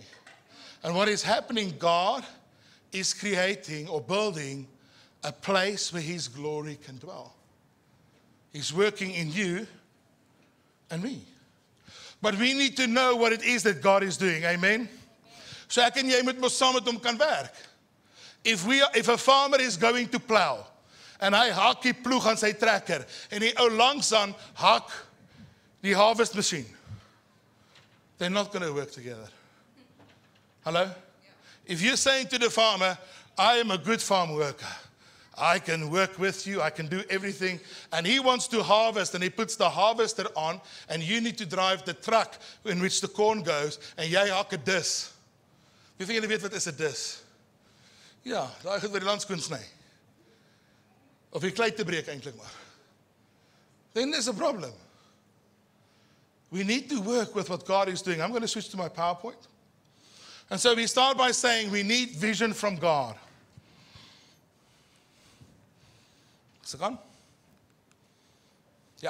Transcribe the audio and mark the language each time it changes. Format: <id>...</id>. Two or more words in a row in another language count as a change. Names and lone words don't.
<en>And what is happening, God is creating or building a place where His glory can dwell. He's working in you and me. But we need to know what it is that God is doing. Amen?</en> <af>So ek en jy moet mos saam met hom kan werk.</af> <en>If a farmer is going to plow,</en> <af>en hy hak die ploeg aan sy trekker, en die ou langs aan hak die</af> <en>harvest machine, they're not going to work together. Hello? Yeah. If you're saying to the farmer, I am a good farm worker, I can work with you, I can do everything, and he wants to harvest, and he puts the harvester on, and you need to drive the truck in which the corn goes,</en> <af>en jy hak 'n dis. Wie van julle weet wat is 'n dis? Ja, daai goed wat die landskoen sny. Of die klei te breek eintlik maar.</af> <en>Then there's a problem. We need to work with what God is doing. I'm going to switch to my PowerPoint. And so we start by saying we need vision from God. Is it gone? Yeah.</en>